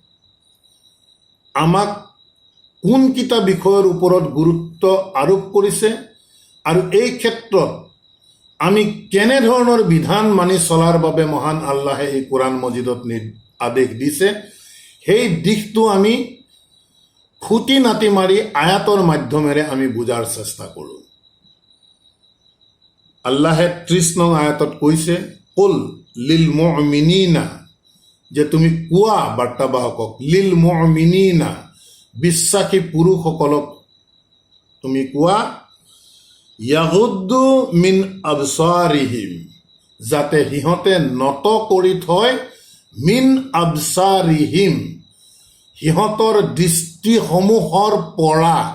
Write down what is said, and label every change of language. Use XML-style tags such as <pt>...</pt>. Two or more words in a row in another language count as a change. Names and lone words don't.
<as>আমাক কোনকেইটা বিষয়ৰ ওপৰত গুৰুত্ব আৰোপ কৰিছে আৰু এই ক্ষেত্ৰত আমি কেনেধৰণৰ বিধান মানি চলাৰ বাবে মহান আল্লাহে এই কোৰআন মজিদত আদেশ দিছে, সেই দিশটো আমি খুঁটি নাটি মাৰি আয়াতৰ মাধ্যমেৰে আমি বুজাৰ চেষ্টা কৰোঁ। আল্লাহে 30 নং আয়াতত কৈছে,</as> <ar>قل للمؤمنين,</ar> <as>যে তুমি কোৱা বাৰ্তাবাহকক,</as> <ar>للمؤمنين,</ar> <as>বিশ্বাসী পুৰুষসকলক তুমি কোৱা,</as> <ar>يغضوا من أبصارهم,</ar> <as>যাতে সিহঁতে নত কৰি থয়,</as> <ar>من أبصارهم,</ar> <as>সিহঁতৰ দৃষ্টিসমূহৰ পৰা।</as>